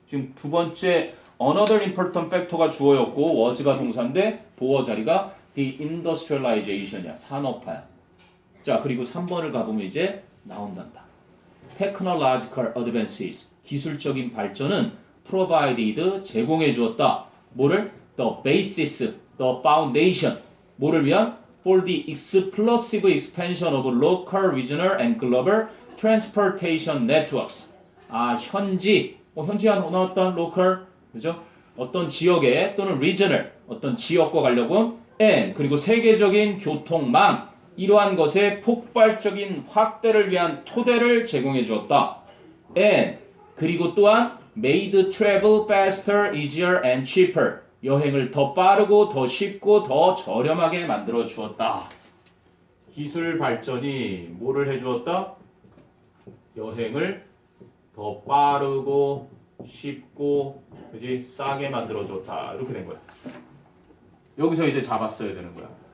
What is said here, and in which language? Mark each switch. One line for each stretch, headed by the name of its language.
Korean: 지금 두 번째
English: another important factor
Korean: 가 주어였고 was가 동사인데 보어 자리가
English: the industrialization
Korean: 이야. 산업화야. 자, 그리고 3번을 가보면 이제 나온단다.
English: technological advances
Korean: 기술적인 발전은
English: provided
Korean: 제공해 주었다. 뭐를?
English: the basis, the foundation
Korean: 뭐를 위한?
English: for the explosive expansion of local, regional and global transportation networks.
Korean: 아, 현지한 나왔던 local, 그죠? 어떤 지역에 또는 regional, 어떤 지역과 관련군
English: and
Korean: 그리고 세계적인 교통망 이러한 것의 폭발적인 확대를 위한 토대를 제공해 주었다.
English: and
Korean: 그리고 또한
English: made travel faster, easier and cheaper.
Korean: 여행을 더 빠르고 더 쉽고 더 저렴하게 만들어 주었다. 기술 발전이 뭐를 해 주었다? 여행을 더 빠르고 쉽고 그지? 싸게 만들어 줬다. 이렇게 된 거야. 여기서 이제 잡았어야 되는 거야.